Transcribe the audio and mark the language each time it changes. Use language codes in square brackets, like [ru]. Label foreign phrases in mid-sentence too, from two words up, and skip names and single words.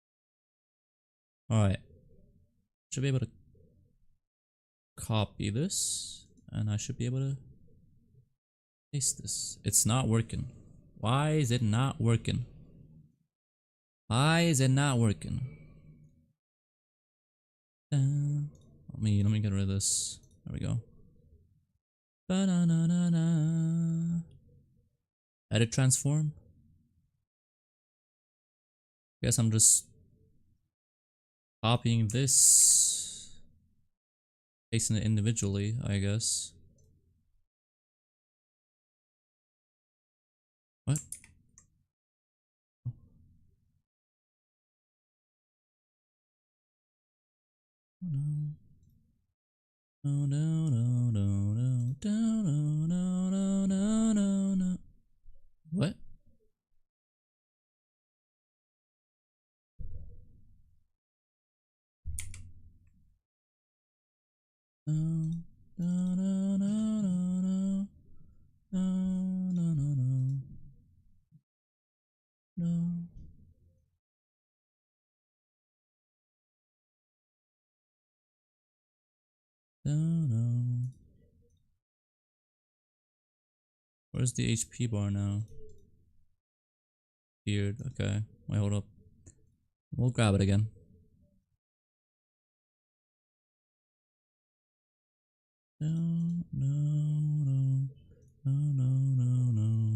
[en] Should be able to copy this, and I should be able to paste this. It's not working. Why is it not working? Why is it not working? Let me get rid of this. There we go. Ba-na-na-na-na. Edit transform. Guess I'm just copying this, pasting it individually, I guess. What? Oh no. No, no, no, no, no, no, no, no, no, no, no. What? No, no, no, no, no, no, no, no, no, no, no, no, no. Where's the HP bar now? Weird. Okay. Wait, hold up. We'll grab it again. No, no, no, no, no, no, no.